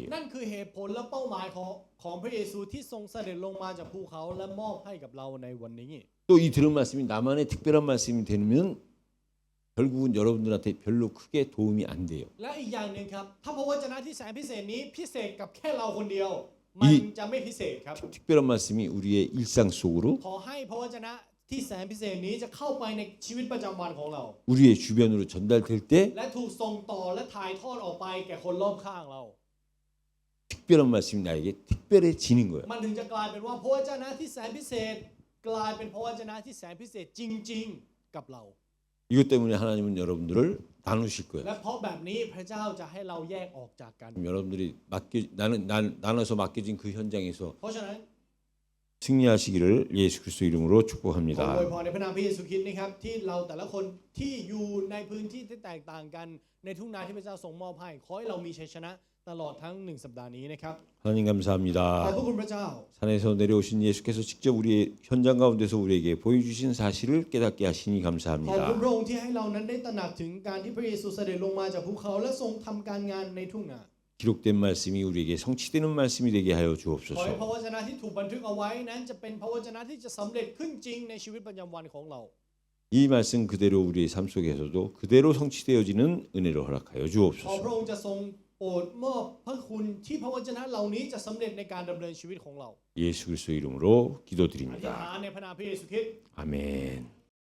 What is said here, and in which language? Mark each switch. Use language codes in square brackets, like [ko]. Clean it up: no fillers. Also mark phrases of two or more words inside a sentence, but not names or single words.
[th] นั่นคือเหตุผลและเป้าหมายของพระเยซูที่ทรงเสด็จลงมาจากภูเขาและมอบให้กับเราในวันนี้ [ko] 또 이 들은 말씀이 나만의 특별한 말씀이 되면 결국은 여러분들한테 별로 크게 도움이 안 돼요. [th] และอีกอย่างหนึ่งครับถ้าพระวจนะที่แสนพิเศษนี้พิเศษกับแค่เราคนเดียวมันจะไม่พิเศษครับ [ko] 특별한 말씀이 우리의 일상 속으로 [th] ขอให้พระวจนะที่แสนพิเศษนี้จะเข้าไปในชีวิตประจำวันของเรา [ko] 우리의 주변으로 전달될 때 [th] และถูกส่งต่อและถ่ายทอดออกไปแก่คนรอบข้างเรา [ko] 특별한 말씀이 나에게 특별해지는 거예요. [th] มันถึงจะกลายเป็นว่าพระวจนะที่แสนพิเศษ กลายเป็นพระวจนะที่แสนพิเศษจริงๆกับเรา [ko] 이것 때문에 하나님은 여러분들을 나누실 거예요. [th] และเพราะแบบนี้พระเจ้าจะให้เราแยกออกจากกัน [ko] 여러분들이 나눠서 맡겨진 그 현장에서 [th] เพราะฉะนั้น [ko] 승리하시기를 예수 그리스도 이름으로 [th] ขอ [ko] 축복합니다. [th] อวยพรในพระนามพระเยซูคริสต์นะครับที่เราแต่ละคนที่อยู่ในพื้นที่ที่แตกต่างกันในทุ่งนาที่พระเจ้าทรงมอบให้ขอให้เรามีชัยชนะตลอดทั้ง1สัปดาห์นี้นะครับ [ko] 하나님 [th] ขอบ [ko] 감사합니다. [th] พระคุณพระเจ้า [ko] 산에서 내려오신 예수께서 직접 우리의 현장 가운데서 우리에게 보여주신 사실을 깨닫게 하시니 [th] ขอบคุณ [ko] 감사합니다. [th] พระองค์ที่ให้เรานั้นได้ตระหนักถึงการที่พระเยซูเสด็จลงมาจากภูเขาและทรงทำการงานในทุ่งนา [ko] 기록된 말씀이 우리에게 성취되는 말씀이 되게 하여 [th] ขอให้พ [ko] 주옵소서. [th] ระวจนะที่ถูกบันทึกเอาไว้นั้นจะเป็นพระวจนะที่จะสำเร็จขึ้นจริงในชีวิตประจำวันของเรา [ko] 이 말씀 그대로 우리의 삶 속에서도 그대로 성취되어지는 은혜로 허락하여 [th] ขอ [ko] 주옵소서. [th] พระองค์จะทรงโปรดมอบพระคุณที่พระวจนะเหล่านี้จะสำเร็จในการดำเนินชีวิตของเรา [ko] 예수 그리스도 이름으로 [th] อธิษ [ko] 기도드립니다. [th] ฐานในพระนามพระเยซูคริสต์ [ko] 아멘.